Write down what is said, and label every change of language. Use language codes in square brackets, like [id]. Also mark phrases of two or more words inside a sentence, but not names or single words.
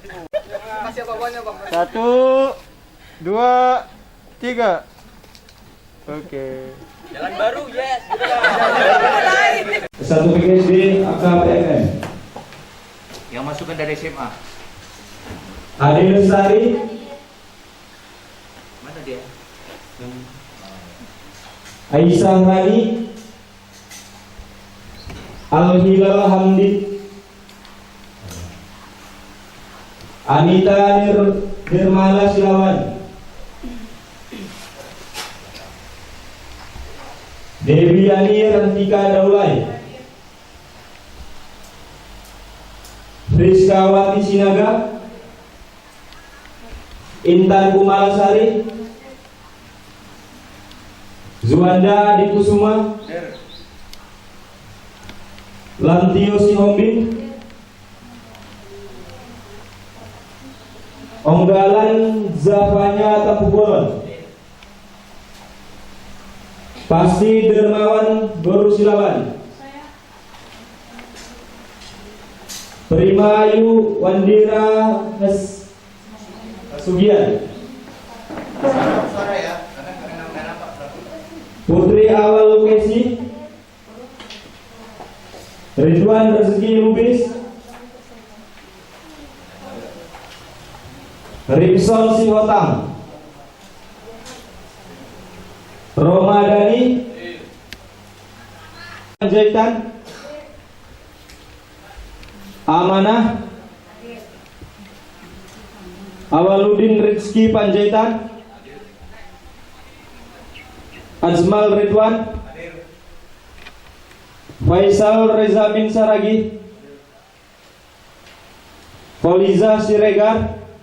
[id] 1, 2, 3. Oke. Jalan baru, yes. Satu PGSD AKPM. Yang masukkan dari SMA. Ade Lestari. Mana dia? Aisyah Rani. Al-Hilal Hamdi. Anita Nirmala Silawan. Dewi Yani Rantika Daulay. Rizkawati Sinaga. Intan Kumalasari. Zuanda Dikusuma. Lantio Sihombing. Onggalan Zafanya Tapuboron. Pasti Dermawan Gorusilawan. Prima Ayu Wandira Sugian. Putri Awal Lukesi. Ridwan Rezeki Lubis. Ripson Sihotang. Romadani Panjaitan. Amanah Awaludin Rizky Panjaitan, Azmal Ridwan, Faisal Reza bin Saragi, Fauliza Siregar,